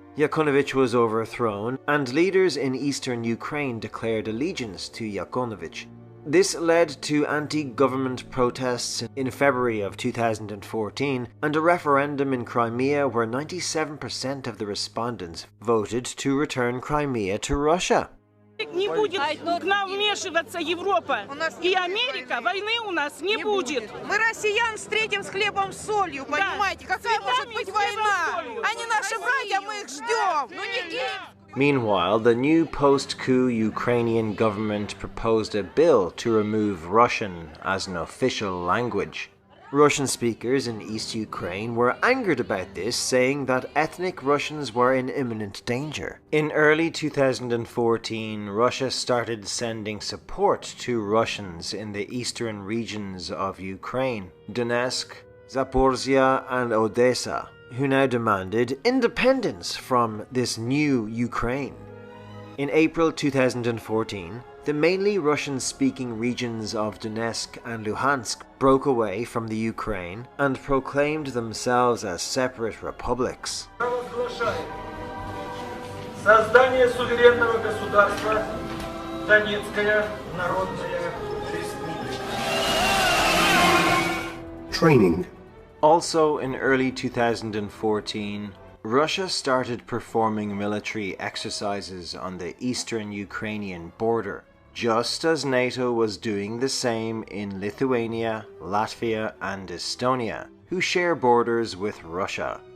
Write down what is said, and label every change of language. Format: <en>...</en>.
<en>Yanukovych was overthrown, and leaders in eastern Ukraine declared allegiance to Yanukovych. This led to anti-government protests in February of 2014 and a referendum in Crimea where 97% of the respondents voted to return Crimea to Russia.</en> <ru>Не будет к нам вмешиваться Европа и Америка, войны у нас не будет. Мы россиян встретим с хлебом с солью, понимаете? Какая может быть война? Они наши братья, мы их ждем. Ну не</ru> <en>Meanwhile, the new post-coup Ukrainian government proposed a bill to remove Russian as an official language. Russian speakers in East Ukraine were angered about this, saying that ethnic Russians were in imminent danger. In early 2014, Russia started sending support to Russians in the eastern regions of Ukraine, Donetsk, Zaporizhia and Odessa, who now demanded independence from this new Ukraine. In April 2014, the mainly Russian-speaking regions of Donetsk and Luhansk broke away from the Ukraine and proclaimed themselves as separate republics.</en> <ru>Создание суверенного государства Донецкая Народная Республика.</ru> <en>Training. Also in early 2014, Russia started performing military exercises on the eastern Ukrainian border, just as NATO was doing the same in Lithuania, Latvia and Estonia, who share borders with Russia.</en>